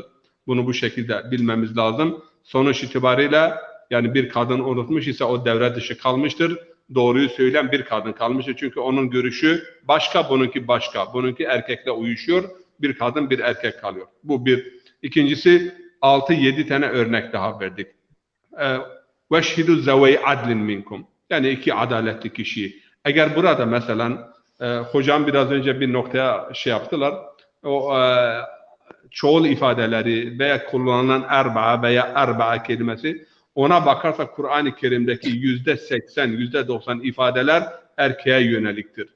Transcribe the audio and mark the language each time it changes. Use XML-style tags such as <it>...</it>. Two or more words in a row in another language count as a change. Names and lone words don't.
<tr>Bunu bu şekilde bilmemiz lazım. Sonuç itibariyle yani bir kadın unutmuş ise o devre dışı kalmıştır. Doğruyu söyleyen bir kadın kalmıştır. Çünkü onun görüşü başka, bununki başka. Bununki erkekle uyuşuyor. Bir kadın, bir erkek kalıyor. Bu bir. İkincisi 6-7 tane örnek daha verdik.</tr> <ar>وَشْهِدُ زَوَيْ عَدْلٍ مِنْكُمْ.</ar> <tr>Yani 2 adaletli kişi. Eğer burada mesela hocam biraz önce bir noktaya yaptılar. O çoğul ifadeleri veya kullanılan erba'a veya erba'a kelimesi, ona bakarsak Kur'an-ı Kerim'deki %80, %90 ifadeler erkeğe yöneliktir.</tr>